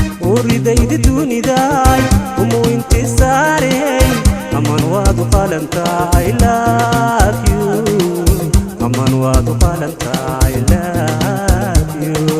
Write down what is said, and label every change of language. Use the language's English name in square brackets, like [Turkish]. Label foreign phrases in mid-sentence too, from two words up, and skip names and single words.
[Somali] Uridayda dunidaay, umu intisaarey, aman waad u qalantaa, [English] I love you. [Somali] Aman waad u qalantaa, [English] I love you.